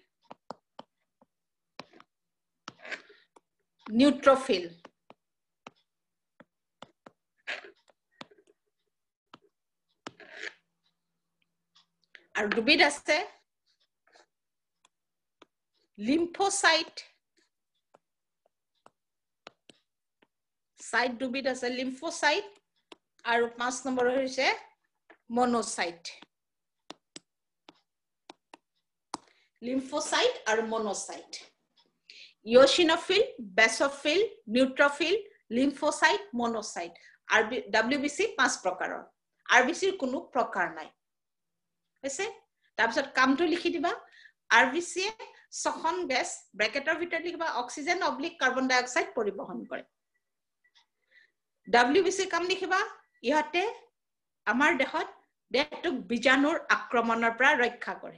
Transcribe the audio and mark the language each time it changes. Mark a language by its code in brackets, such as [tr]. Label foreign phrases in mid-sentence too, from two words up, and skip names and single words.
[as] নিউট্ৰোফিল আৰু দুবিধ আছে লিম্ফোসাইট সাইট দুবিধ আছে লিম্ফোসাইট আৰু 5 নম্বৰ হৈছে monocyte. [en] Lymphocyte আৰু monocyte. Eosinophil, basophil, neutrophil, lymphocyte, monocyte. [as] WBC 5 প্ৰকাৰৰ. RBC ৰ কোনো প্ৰকাৰ নাই। হৈছে? তাৰপিছত কামটো লিখি দিবা। RBC এ শ্বসন গেছ ব্ৰেকেটৰ ভিতৰত লিখিবা [en] oxygen oblique carbon dioxide [as] পৰিবহন কৰে। WBC কাম লিখিবা ইহতে আমাৰ দেহটোক বীজাণুৰ আক্ৰমণৰ পৰা ৰক্ষা কৰে।